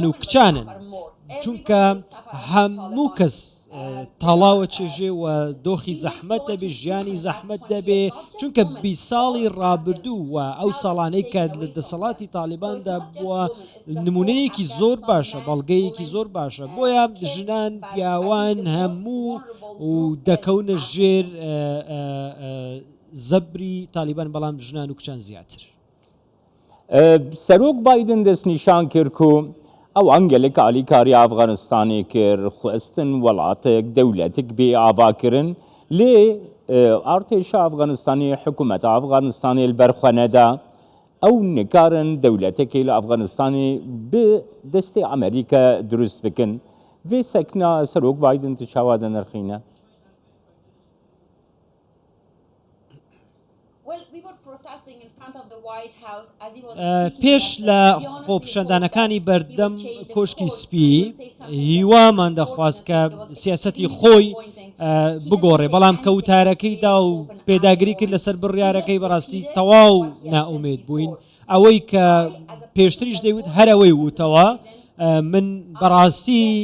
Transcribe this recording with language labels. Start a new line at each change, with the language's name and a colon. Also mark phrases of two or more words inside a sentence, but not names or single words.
Central Kurdish: و کچانن چونکە هەموو کەس تاڵاوە چێژێ و دۆخی زەحمەت دەبێ ژیانی زەحمەت دەبێ چونکە 20 ساڵی ڕابردوو و ئەو ساڵانەی کە لە دەسەڵاتی تالیباندا بووە نمونەیەکی زۆر باشە بەڵگەیەکی زۆر باشە بۆیە ژنان پیاوان هەموو و دەکەونە ژێر زەبری تالیبان بەڵام ژنان و کچان زیاتر.
Kurdish: Serok Biden destnîşan kir ku ew angelek alîkarî Efxanistanê kir xwestin welatek dewletik bê avakirin lê artêşa Efxanistanê hikûmeta Efxanistanê li ber xwe neda ew nikarin dewletekê li Efxanistanê bi destê Amerîka durust bikin vê sekna Serok Biden tu çawa de nirxîne?
Central Kurdish: پێش لە خۆپشەندانەکانی بەردەم کۆشکی سپی هیوامان دەخواست کە سیاسەتی خۆی بگۆڕێ بەڵام کەوتارەکەیدا و پێداگری کرد لەسەر بڕیارەکەی بەڕاستی تەواو نائومێد بووین ئەوەی کە پێشتریش دەیوت هەرەوەی وتەوە من بەڕاستی